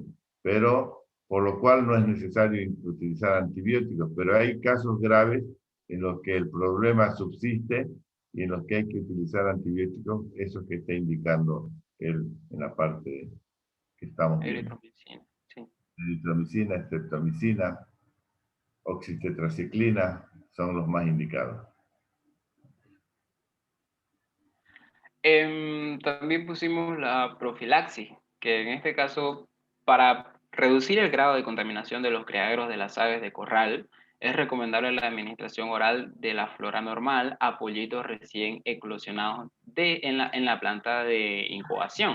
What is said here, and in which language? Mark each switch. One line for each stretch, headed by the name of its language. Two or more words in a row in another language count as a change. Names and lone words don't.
Spanish: Pero por lo cual no es necesario utilizar antibióticos, pero hay casos graves en los que el problema subsiste y en los que hay que utilizar antibióticos, eso que está indicando él en la parte que estamos viendo. Eritromicina, sí. Eritromicina, estreptomicina, oxitetraciclina son los más indicados. También pusimos la profilaxis, que en este caso, para reducir el grado de contaminación de los criaderos de las aves de corral, es recomendable la administración oral de la flora normal a pollitos recién eclosionados en la planta de incubación.